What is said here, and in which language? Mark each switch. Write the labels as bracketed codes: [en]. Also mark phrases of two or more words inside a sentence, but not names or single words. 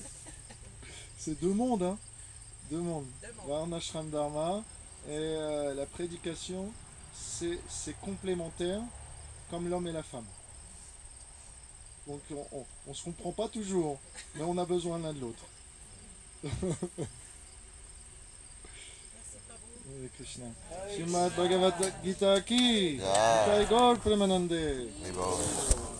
[fr] C'est deux mondes, hein. Deux mondes. Deux mondes. Varnashram Dharma et la prédication, c'est complémentaire comme l'homme et la femme. Donc on se comprend pas toujours, mais on a besoin l'un de l'autre. Merci Prabhu. Hare Krishna. Hare Srimad Bhagavad Gita ki. Ah. [bn] জয় গৌর প্রেমানন্দে. [fr] Mais bon.